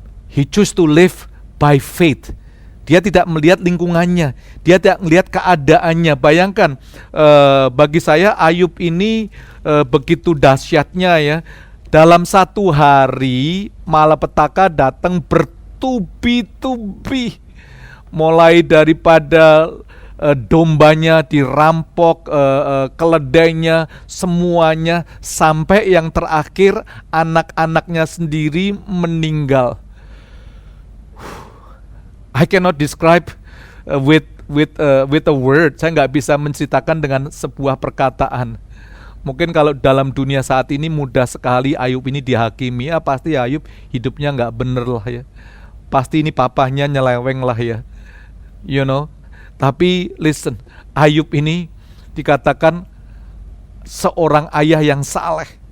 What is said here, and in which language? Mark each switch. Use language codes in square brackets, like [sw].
[en] He choose to live by faith. [id] Dia tidak melihat lingkungannya, dia tidak melihat keadaannya. Bayangkan, bagi saya Ayub ini begitu dahsyatnya ya. Dalam 1 hari malapetaka datang bertubi-tubi. Mulai daripada dombanya dirampok, keledainya, semuanya, sampai yang terakhir anak-anaknya sendiri meninggal. [en] I cannot describe with a word. [id] Saya nggak bisa menceritakan dengan sebuah perkataan. Mungkin kalau dalam dunia saat ini mudah sekali Ayub ini dihakimi. Ya pasti Ayub hidupnya nggak bener lah ya. Pasti ini papahnya nyeleweng lah ya. [en] You know. [id] Tapi listen, Ayub ini dikatakan seorang ayah yang saleh.